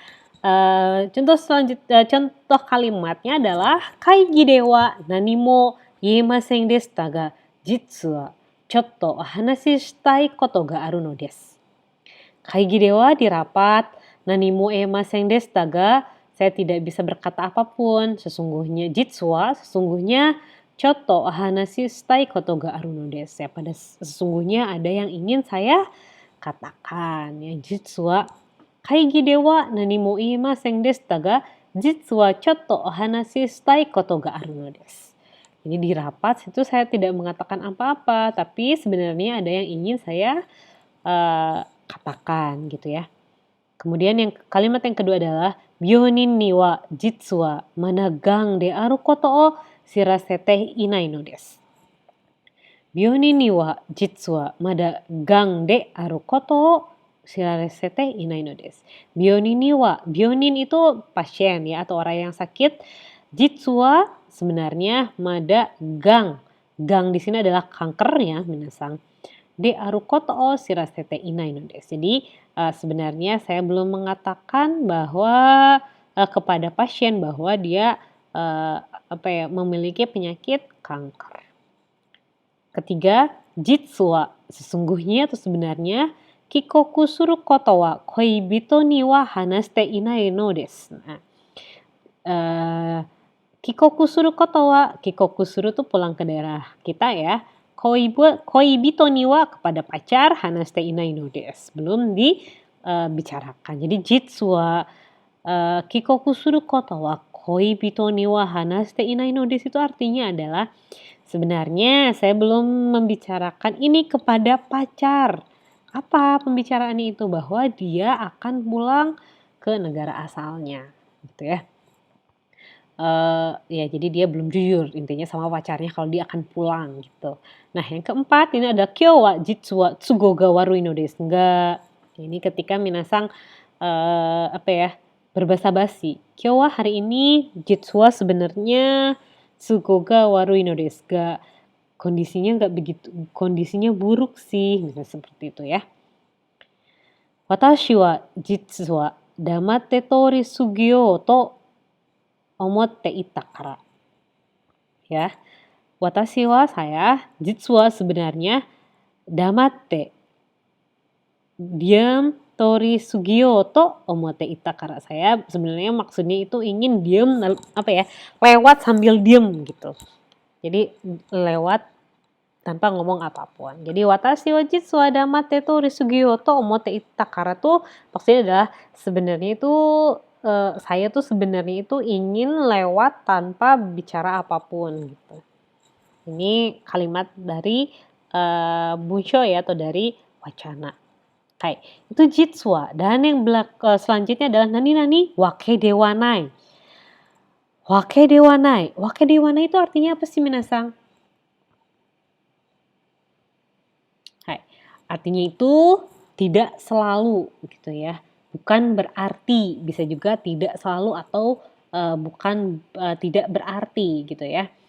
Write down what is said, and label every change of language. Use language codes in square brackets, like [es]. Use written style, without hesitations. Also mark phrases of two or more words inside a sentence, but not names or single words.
[id] Contoh kalimatnya adalah [ja] 会議では何も言えませんでしたが実はちょっと話したいことがあるのです. 会議では [id] di rapat, [ja] 何も言えませんでしたが, [id] saya tidak bisa berkata apapun, sesungguhnya [ja] jitsua, sesungguhnya ちょっと話したいことがあるのです. [id] Ya, pada sesungguhnya ada yang ingin saya katakan ya, [ja] 実は会議では何も言いませんでしたが実はちょっとお話したいことがあるのです. [id] Jadi di rapat itu saya tidak mengatakan apa-apa, tapi sebenarnya ada yang ingin saya katakan gitu ya. Kemudian kalimat yang kedua adalah [ja] 病人には実はまだ癌であることを知らせていないのです. 病人には実はまだ癌であることを知らせていないのです. 病人には, [id] byonin itu pasien ya atau orang yang sakit. [ja] 実は sebenarnya まだ癌. [id] Gang di sini adalah kanker ya, minasan. [ja] であることを知らせていないのです. [id] Jadi sebenarnya saya belum mengatakan bahwa kepada pasien bahwa dia memiliki penyakit kanker. [ja] Ketiga, 実は [id] sesungguhnya atau sebenarnya [ja] 帰国することは恋人には話していないのです. [id] Nah, [ja] 帰国することは、帰国する [id] itu pulang ke daerah kita ya. [ja] 恋人には [id] kepada pacar, [ja] 話していないのです. [id] Belum dibicarakan. Jadi [ja] 実は帰国することは恋人には話していないのです [id] itu artinya adalah sebenarnya saya belum membicarakan ini kepada pacar. Apa pembicaraan itu? Bahwa dia akan pulang ke negara asalnya, gitu ya. Ya jadi dia belum jujur intinya sama pacarnya kalau dia akan pulang gitu. Nah yang keempat ini ada [ja] 今日は実は都合が悪いのです. [id] Enggak. Ini ketika minasan berbahasa basi. [ja] 今日は [id] hari ini, [ja] 実は sebenarnya 都合が悪いのです. [id] Kondisinya buruk sih, misalnya seperti itu ya. [ja] 私は実は黙って通り過ぎようと思っていたから. Ya. 私は saya, 実は sebenarnya damatte diam 通り過ぎようと思っていたから. [id] Saya sebenarnya maksudnya itu ingin diam lewat sambil diam gitu. Jadi lewat tanpa ngomong apapun. Jadi [ja] 私は実は黙って通り過ぎようと思っていたから [id] tuh maksudnya adalah sebenarnya itu saya tuh sebenarnya itu ingin lewat tanpa bicara apapun gitu. Ini kalimat dari Buncho ya, atau dari wacana. Hai, itu jitswa. Dan yang selanjutnya adalah [ja] なにわけではない. わけではない。わけではない [id] itu artinya apa sih minasang? Hai, artinya itu tidak selalu gitu ya. Bukan berarti, bisa juga tidak selalu atau bukan tidak berarti gitu ya.